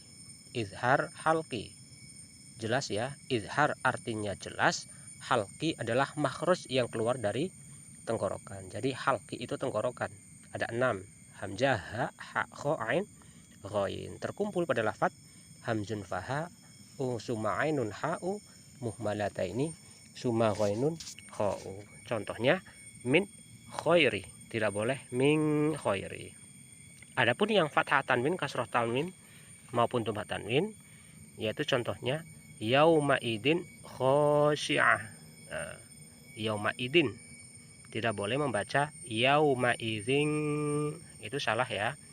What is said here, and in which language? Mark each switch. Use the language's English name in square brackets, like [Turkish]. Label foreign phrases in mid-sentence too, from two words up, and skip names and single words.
[Indonesian] Izhar halqi, jelas ya. Izhar artinya jelas, halqi adalah makhraj yang keluar dari tenggorokan. Jadi halqi itu tenggorokan. Ada 6, hamzah, ha, kho, ain, ghain. Terkumpul pada lafaz [Arabic] همز فها ثم عين حاء مهملتين ثم غين خاء. [Indonesian] Contohnya [Arabic] من خير, [Indonesian] tidak boleh [Arabic] من خير. [Indonesian] Adapun yang fathah tanwin, kasroh tanwin maupun dhammah tanwin, yaitu contohnya [Arabic] يومئذ خاشعة. [Indonesian] Nah, [Arabic] يومئذ [Indonesian] tidak boleh membaca [Arabic] يومئذ, [Indonesian] itu salah ya.